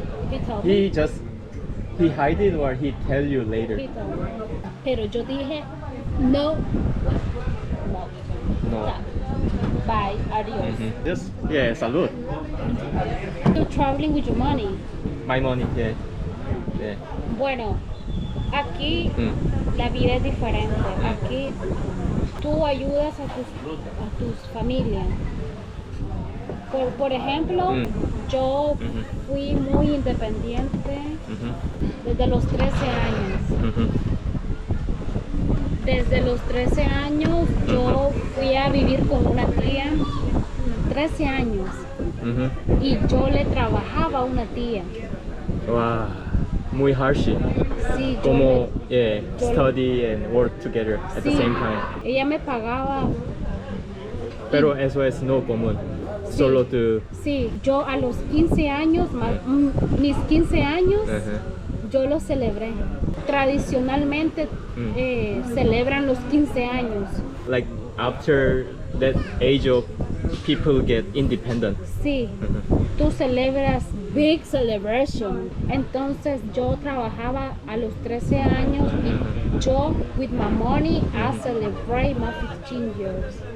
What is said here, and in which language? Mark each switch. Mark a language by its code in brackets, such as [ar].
[en] He told me. He hide it or he tell you later? He told me. [es] Pero yo dije, no. No. No. [en] Bye. [es] Adios. [en] Just yeah, salud. You're traveling with your money. My money, yeah. Yeah. [es] Bueno, aquí la vida es diferente. Aquí tú ayudas a tus familias. Por ejemplo, yo fui muy independiente desde los 13 años. Desde los 13 años yo fui a vivir con una tía, 13 años, y yo le trabajaba a una tía. [en] Wow, muy harsh. [es] Sí, Como yo [en] study and work together at the [es] sí, [en] same time. [es] ella me pagaba. Pero eso es no común. Sí. Solo tú. Sí, yo a los 15 años, mis 15 años, yo los celebré. Tradicionalmente celebran los 15 años. [en] Like after that age of people get independent. [es] Sí, tú celebras [en] big celebration. [es] Entonces yo trabajaba a los 13 años y yo, [en] with my money, I celebrate my 15 years.